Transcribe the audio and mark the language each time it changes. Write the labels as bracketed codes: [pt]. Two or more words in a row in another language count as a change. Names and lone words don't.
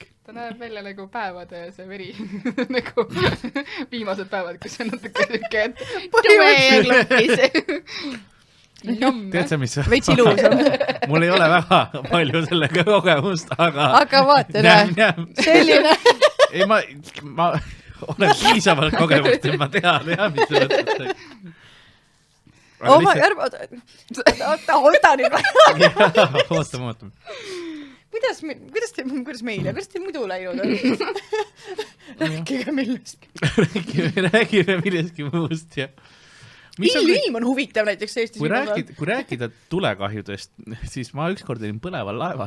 [et] Ta näeb välja nagu päevade see veri. Nagu viimased päevad, kus on natuke siuke tume klopis. Tead sa, mis? Veits ilusam. Mul ei ole väga palju sellega kogemust, aga... Aga vaata, selline... Ei, ma olen piisavalt kogemust, et ma tean, jah, mis te võtate. [en] Oh my god, [et] oota nüüd. Ootame. Kuidas meile? Kuidas te muidu läinud on? Rääkige millestki. Räägime millestki muust, jah. Ilm on huvitav näiteks Eestis. Kui rääkida tulekahjudest, siis ma ükskord olin põleval laeval.